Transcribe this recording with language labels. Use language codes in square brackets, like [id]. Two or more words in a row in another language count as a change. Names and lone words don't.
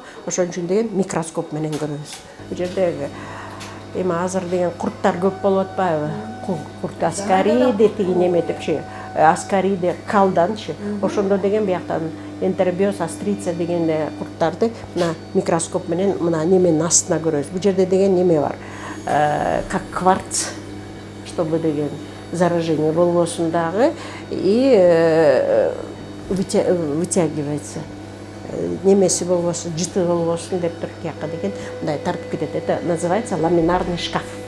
[ky] Ошон үчүн деген микроскоп менен көрөбүз. Бул жерде эми азыр деген курттар көп болуп атпайбы? Курт аскариди тиги неметипчи, аскариди калданчы. Ошондо деген бияктан [ru] энтеробиоз астрица [ky] деген курттарды мына микроскоп менен мына неменин астына көрөбүз. Бул жерде деген неме бар? [ru] Как кварц, чтобы деген заражение [ky] болбосун дагы [ru] и вытягивается. [ky] Немеси болбосун, жыты болбосун деп туруп тияка деген мындай тартып кетет. [ru] Это называется ламинарный шкаф.